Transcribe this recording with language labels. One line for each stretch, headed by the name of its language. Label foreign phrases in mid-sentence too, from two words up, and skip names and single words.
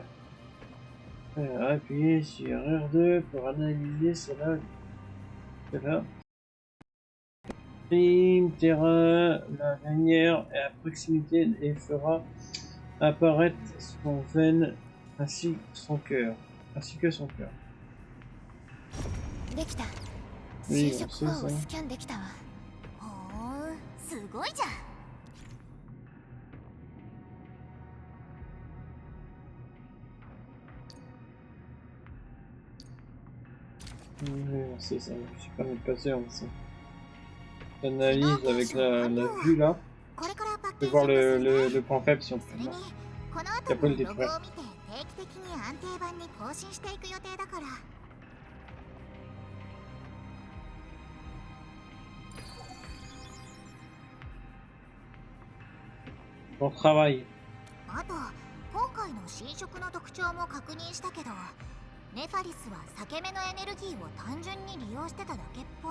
French: Appuyez sur R2 pour analyser cela. Terrain, la lanière est à proximité et fera apparaître son veine ainsi que son cœur.
Japanese: できた。
French: Oui,
Japanese: 侵
French: on
Japanese: 食
French: sait
Japanese: コアを
French: ça.
Japanese: スキャンできたわ。ほー、すごいじゃん。
French: Oui, on sait ça. Je suis pas même pas sûr. L'analyse avec la vue là.
Japanese: これからパッ
French: On
Japanese: ケ
French: peut
Japanese: ージ
French: voir
Japanese: ングするね。
French: le point faible si on
Japanese: そ
French: peut.
Japanese: れに
French: voir.
Japanese: この後のログを見て定期的に安定版に更新していく予定だから。
French: Bon travail.
Japanese: あと今回の侵食の特徴も確認したけど、ネファリスは裂け目のエネルギーを単純に利用してただけっぽい。